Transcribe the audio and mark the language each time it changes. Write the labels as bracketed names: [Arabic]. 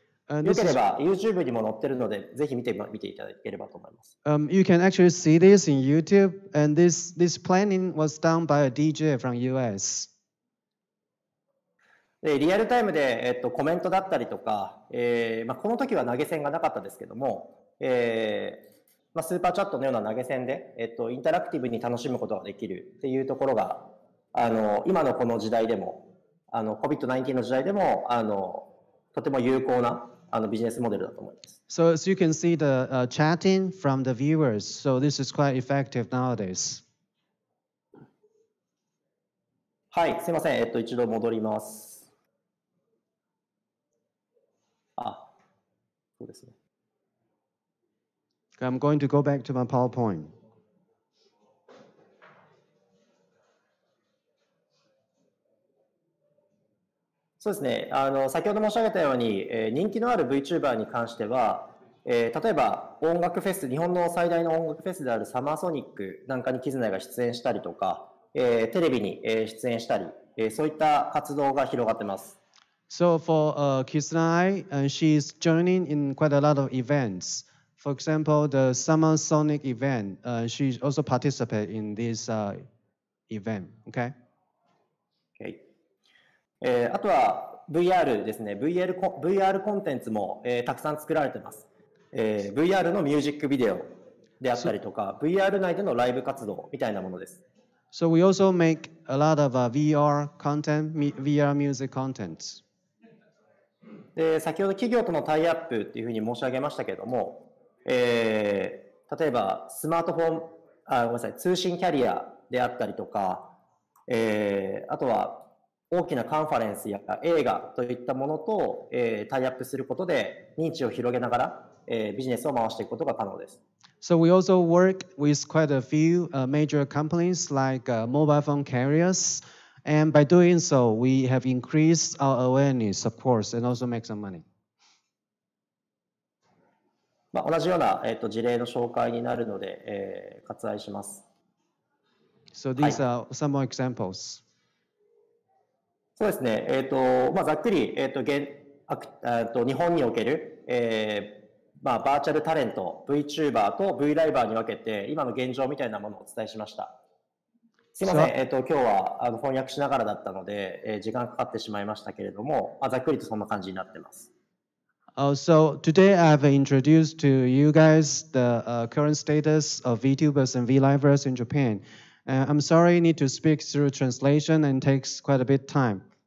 [Japanese] よければ YouTube にも載ってるので、ぜひ見ていただければと思います。 [English] You can actually see this in YouTube, and this planning was done by a DJ from US. [Japanese] でリアルタイムで、コメントだったりとか、この時は投げ銭がなかったですけども、スーパーチャットのような投げ銭で、インタラクティブに楽しむことができるっていうところが、今のこの時代でも、COVID-19 の時代でも、とても有効なビジネスモデルだと思います。 [English] So as you can see the chatting from the viewers, so this is quite effective nowadays. [Japanese] はい、すいません、一度戻ります。そうですね。 [English] I'm going to go back to my PowerPoint. [Japanese] そうですね。先ほど申し上げたように、人気のある VTuber に関しては、例えば音楽フェス、日本の最大の音楽フェスであるサマーソニックなんかにキズナイが出演したりとか、テレビに出演したり、そういった活動が広がってます。 [English] So for Kizunai, she's joining in quite a lot of events. For example, the Summer Sonic event, she also participated in this event. Okay? [Japanese] Okay. あとは VR ですね。 VR コンテンツも、たくさん作られてます。 VR のミュージックビデオであったりとか、VR 内でのライブ活動みたいなものです。 [English] So we also make a lot of VR content, VR music contents. [Japanese] で、先ほど企業とのタイアップっていうふうに申し上げましたけれども、例えばスマートフォン、ごめんなさい、通信キャリアであったりとか、あとは大きなカンファレンスや映画といったものと、タイアップすることで認知を広げながら、ビジネスを回していくことが可能です。 [English] So we also work with quite a few major companies like mobile phone carriers, and by doing so, we have increased our awareness, of course, and also make some money. [Japanese] 同じような、事例の紹介になるので、割愛します。 [English] So these are some more examples. [Japanese] そうですね。ざっくり、日本における、バーチャルタレント、VTuber と V ライバーに分けて、今の現状みたいなものをお伝えしました。すいません。今日は翻訳しながらだったので、時間かかってしまいましたけれども、ざっくりとそんな感じになってます。 [English] So today I've introduced to you guys the current status of VTubers and VLivers in Japan. I'm sorry I need to speak through translation and takes quite a bit time.